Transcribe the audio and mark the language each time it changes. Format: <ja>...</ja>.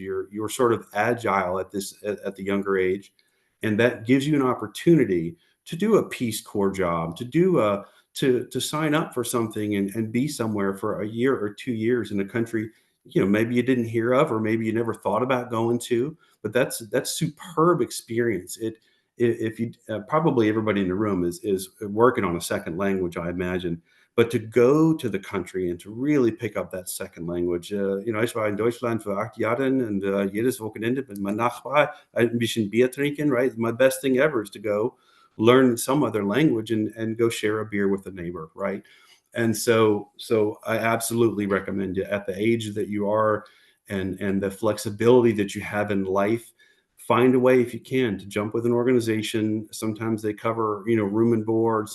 <en>You're sort of agile at the younger age, and that gives you an opportunity to do a Peace Corps job, to sign up for something and be somewhere for a year or 2 years in a country maybe you didn't hear of, or maybe you never thought about going to. But that's superb experience. If you probably everybody in the room is working on a second language, I imagine. But to go to the country and to really pick up that second language,</en> <de>ich war in Deutschland für 8 Jahre,</de> <en>and</en> <de>jedes Wochenende mit meinem Nachbar ein bisschen Bier trinken,</de> <en>right? My best thing ever is to go learn some other language and go share a beer with a neighbor, right? And so I absolutely recommend it at the age that you are, and the flexibility that you have in life. Find a way, if you can, to jump with an organization. Sometimes they cover room and board.</en>